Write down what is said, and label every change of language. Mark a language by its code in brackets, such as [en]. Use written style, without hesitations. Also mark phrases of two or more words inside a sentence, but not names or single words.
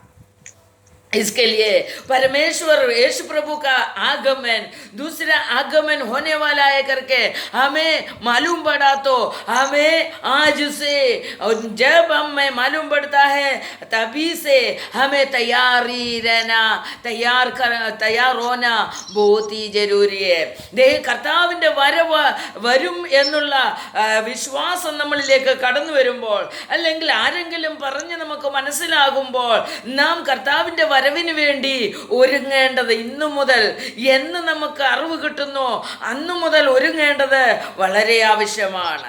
[hi] इसके लिए परमेश्वर यीशु प्रभु का आगमन, दूसरा आगमन होने वाला है करके हमें मालूम पड़ा तो हमें आज से, और जब हमें मालूम पड़ता है तभी से हमें तैयारी रहना, तैयार होना बहुत ही जरूरी है। [ml] കർത്താവിൻ്റെ വരും എന്നുള്ള വിശ്വാസം നമ്മളിലേക്ക് കടന്നു വരുമ്പോൾ, അല്ലെങ്കിൽ ആരെങ്കിലും പറഞ്ഞ് നമുക്ക് മനസ്സിലാകുമ്പോൾ നാം കർത്താവിൻ്റെ വരവിന് വേണ്ടി ഒരുങ്ങേണ്ടത് ഇന്നു മുതൽ, എന്ന് നമുക്ക് അറിവ് കിട്ടുന്നു അന്നു മുതൽ ഒരുങ്ങേണ്ടത് വളരെ ആവശ്യമാണ്.